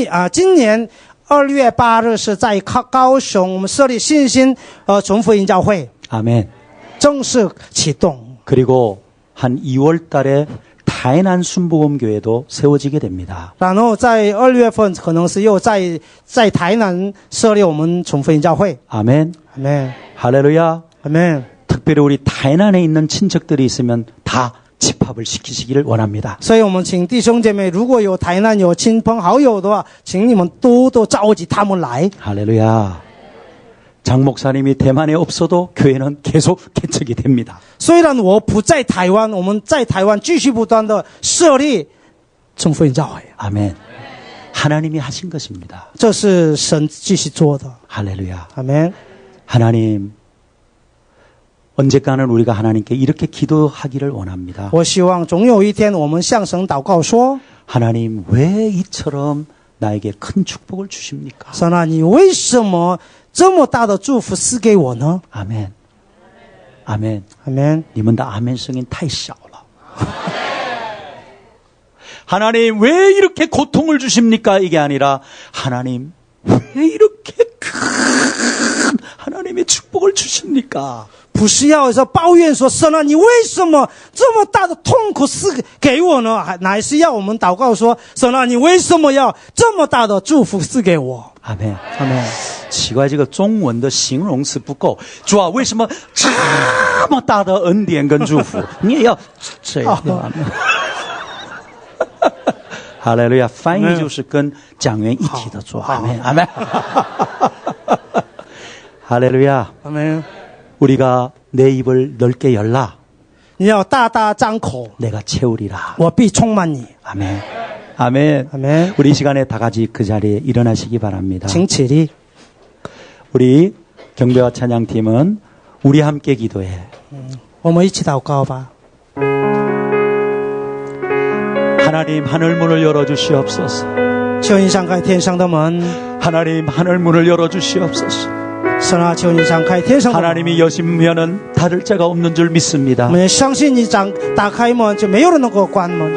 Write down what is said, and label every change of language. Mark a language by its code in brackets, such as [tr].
[zh] 今年2月8日是在高雄，我们设立信心纯福音教会， [ko] 아멘. [zh] 正式启动。 [ko] 그리고 한 2월 달에台南 순복음교회도 세워지게 됩니다. [zh] 然后在2月份可能是又在台南设立我们纯福音教会。 [ko] 아멘. 아멘. 할렐루야. 아멘. 특별히 우리台南에 있는 친척들이 있으면 다 집합을 시키시기를 원합니다. [zh] 所以我们请弟兄姐妹，如果有台南有亲朋好友的话，请你们多多召集他们来。 [ko] 할렐루야. 장 목사님이 대만에 없어도 교회는 계속 개척이 됩니다. [zh] 虽然我不在台湾，我们在台湾继续不断的设立纯福音教会。 [ko] 아멘. 하나님이 하신 것입니다. [zh] 这是神继续做的。 [ko] 할렐루야. 아멘. 하나님, 언제까는 우리가 하나님께 이렇게 기도하기를 원합니다. [zh] 我希望总有一天我们向神祷告说， [ko] 하나님, 왜 이처럼 나에게 큰 축복을 주십니까? [zh] 神啊，你为什么这么大的祝福赐给我呢？ [ko] 아멘. 아멘. 아멘. [zh] 你们的 아멘声音太小了. [ko] 하나님, 왜 이렇게 고통을 주십니까? 이게 아니라, 하나님, 왜 이렇게 큰 하나님의 축복을 주십니까? [zh] 不是要说抱怨说神啊，你为什么这么大的痛苦赐给我呢？乃是要我们祷告说，神啊，你为什么要这么大的祝福赐给我？ [ko] 아멘. 아멘. [zh] 奇怪，这个中文的形容词不够。主啊，为什么这么大的恩典跟祝福，你也要这样？哈利路亚！翻译就是跟讲员一起的做。阿门，阿门。哈利路亚！阿门。 [ko] 우리가 내 입을 넓게 열라. [zh] 你要大大张口， [ko] 내가 채우리라. [zh] 我必充满你。 [ko] 아멘. 아멘. 아멘. 우리 이 시간에 다 같이 그 자리에 일어나시기 바랍니다. [zh] 请起立。 [ko] 우리 경배와 찬양팀은 우리 함께 기도해. [zh] 我们一起祷告吧。 [ko] 하나님 하늘 문을 열어 주시옵소서. [zh] 求你敞开天上的门。 [ko] 하나님 하늘 문을 열어 주시옵소서. [zh] 神啊，求你敞开天上的门。 [ko] 하나님이 여시면은 닫을 자가 없는 줄 믿습니다. [zh] 我们相信你打开门，就没有人能够关门。